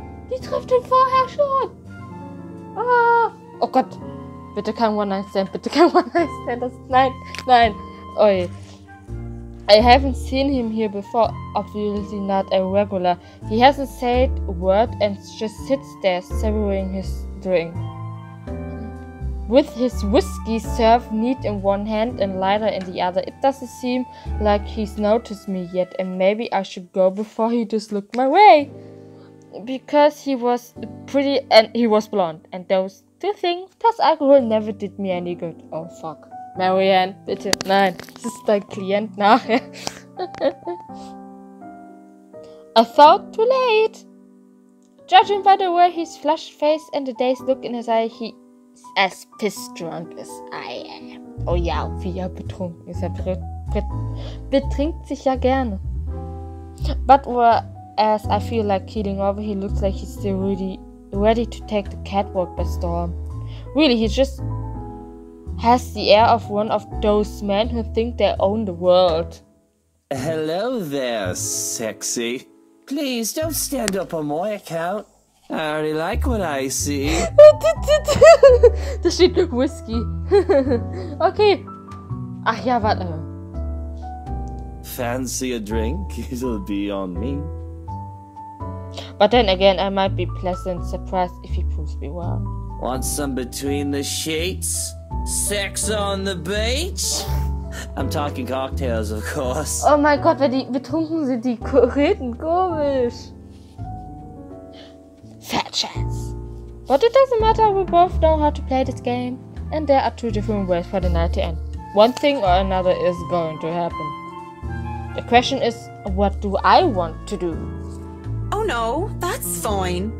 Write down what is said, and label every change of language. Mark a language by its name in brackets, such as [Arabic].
[German] Die trifft ihn vorher schon. Oh Gott. Bitte kein One-Night-Stand. Bitte kein One-Night-Stand. Nein. Oi. [English] I haven't seen him here before. Obviously not a regular. He hasn't said a word and just sits there savoring his drink. With his whiskey served neat in one hand and lighter in the other, it doesn't seem like he's noticed me yet, and maybe I should go before he just looked my way. Because he was pretty and he was blonde, and those two things plus alcohol never did me any good. Oh fuck. [German] Marianne, bitte, nein, das ist dein Klient nachher. [English] I thought too late. Judging by the way his flushed face and the dazed look in his eye, he as pissed drunk as I am. [German] Oh ja, wie er betrunken ist. Er betrinkt sich ja gerne. [English] But whereas I feel like keeling over, he looks like he's still really ready to take the catwalk by storm. Really, he just has the air of one of those men who think they own the world. Hello there, sexy. Please don't stand up on my account. I already like what I see. [German] Da steht Whisky. Okay. Ach ja, warte. [English] Fancy a drink? It'll be on me. But then again, I might be pleasantly surprised if he proves me wrong. Want some between the sheets? Sex on the beach? I'm talking cocktails, of course. [German] Oh mein Gott, wenn die betrunken sind, die reden komisch. [English] Fat chance. But it doesn't matter, we both know how to play this game. And there are two different ways for the night to end. One thing or another is going to happen. The question is, what do I want to do? Oh no, that's fine.